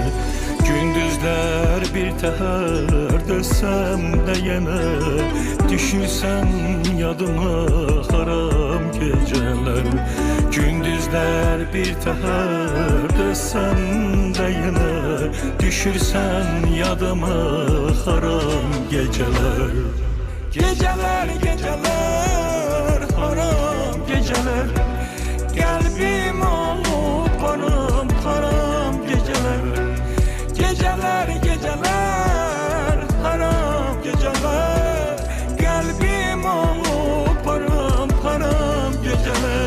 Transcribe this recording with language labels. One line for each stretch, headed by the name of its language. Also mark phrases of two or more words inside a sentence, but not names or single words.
Azerbaijani: Gündüzler bir təhər dönsəm də yenə, düşürsən yadıma haram geceler. Gündüzler bir təhər dönsəm də yenə, düşürsən yadıma haram geceler.
Turkish: Geceler geceler haram geceler, kalbim olup param param geceler. Geceler geceler haram geceler, kalbim olup param param geceler.